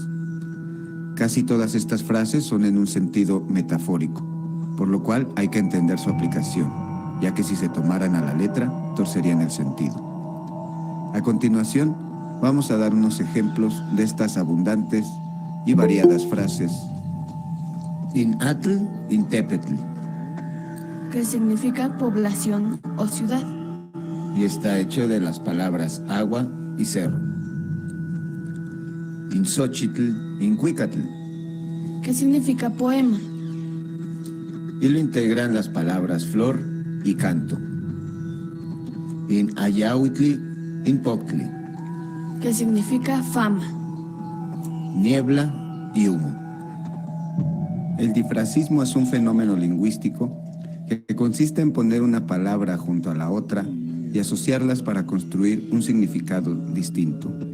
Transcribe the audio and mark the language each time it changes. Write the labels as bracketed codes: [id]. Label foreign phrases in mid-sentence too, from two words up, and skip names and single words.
[es] Casi todas estas frases son en un sentido metafórico, por lo cual hay que entender su aplicación, ya que si se tomaran a la letra, torcerían el sentido. A continuación, vamos a dar unos ejemplos de estas abundantes y variadas frases. [nah] In-atl, intepetl. [es] Que significa población o ciudad. Y está hecho de las palabras agua y cerro. [nah] In-xochitl, incuicatl. [es] Que significa poema. Y lo integran las palabras flor y canto. [nah] In ayahuitli, in poctli. [es] Que significa fama. Niebla y humo. El difracismo es un fenómeno lingüístico que consiste en poner una palabra junto a la otra y asociarlas para construir un significado distinto.